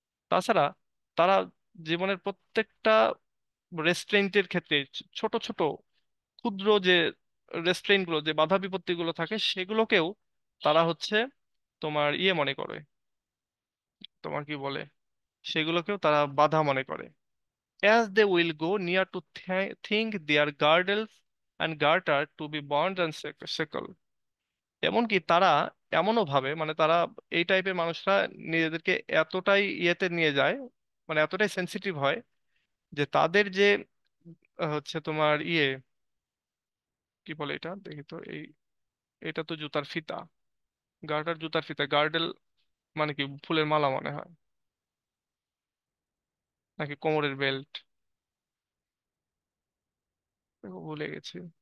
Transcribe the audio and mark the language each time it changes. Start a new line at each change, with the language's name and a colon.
Bangla: তাছাড়া তারা জীবনের প্রত্যেকটা রেস্ট্রেন্টের ক্ষেত্রে ছোট ছোট ক্ষুদ্র যে রেস্ট্রেন্ট গুলো, যে বাধা বিপত্তি গুলো থাকে, সেগুলোকেও তারা হচ্ছে তোমার ইয়ে মনে করে, তোমার কি বলে, সেগুলোকেও তারা বাধা মনে করে।
English: as they will go near to think their girdles and garter to be bonds and shackle।
Bangla: এমনকি তারা এমনও ভাবে, মানে তারা, এই টাইপের মানুষরা নিজেদেরকে এতটাই ইয়েতে নিয়ে যায়, মানে এতটাই সেন্সিটিভ হয়, যে তাদের যে হচ্ছে তোমার ইয়ে, কি বলে এটা দেখি তো, এই এটা তো জুতার ফিতা, গার্টার জুতার ফিতা, গার্ডেল মানে কি ফুলের মালা মনে হয়, নাকি কোমরের বেল্ট, ভুলে গেছি।